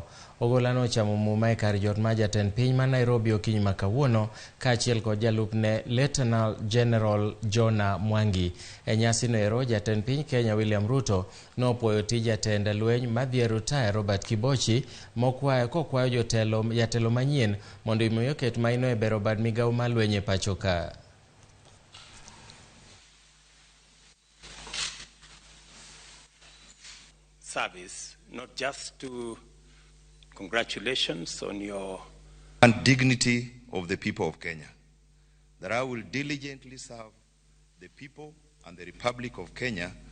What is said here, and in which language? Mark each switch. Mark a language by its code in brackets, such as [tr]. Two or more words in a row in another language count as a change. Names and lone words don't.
[luo] Ogolla nochamo muma e kar jot mar jatend piny ma Nairobi okinyi ma kawuono kaachiel kod jalupne Lieutenant General Jonah Mwangi. E nyasi no ero jatend piny Kenya William Ruto nopuoyo tij jatend lweny madhi e rutaya Robert Kibochi kokwayo jatelo manyien mondo imiyo oket maino e bero bad migawo mar lweny e pacho ka. [en] Service, not just to congratulations on your and dignity of the people of Kenya, that I will diligently serve the people and the Republic of Kenya.